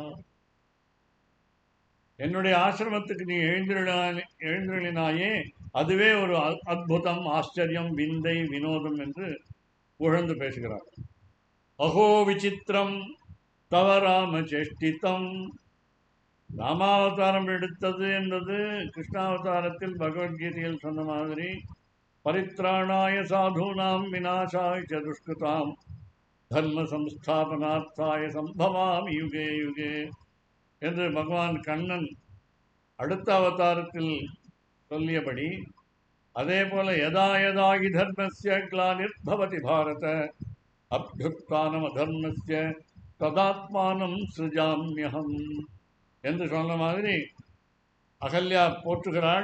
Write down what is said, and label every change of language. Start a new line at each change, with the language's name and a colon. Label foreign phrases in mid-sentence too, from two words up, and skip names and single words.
Tamil: என்னுடைய ஆசிரமத்துக்கு நீ எழுந்தருளினாயே, அதுவே ஒரு அற்புதம், ஆச்சரியம், விந்தை, வினோதம் என்று புகழ்ந்து பேசுகிறார்.
Sanskrit: अहो विचित्रं तव राम चेष्टितम्.
Tamil: ராமாவதாரம் எடுத்தது என்பது கிருஷ்ணாவதாரத்தில் பகவத்கீதையில் சொன்ன மாதிரி,
Sanskrit: परित्राणाय साधूनाम् विनाशाय च दुष्कृताम् धर्म संस्थापनार्थाय सम्भवामि युगे युगे
Tamil: என்று பகவான் கண்ணன் அடுத்த அவதாரத்தில் சொல்லியபடி, அதே போல
Sanskrit: यदा यदाहि धर्मस्य ग्लानिर्भवति भारत अभ्युत्थानम् अधर्मस्य तदात्मानम् सृजाम्यहम्
Tamil: என்று சொன்ன மாதிரி அகல்யா போற்றுகிறாள்.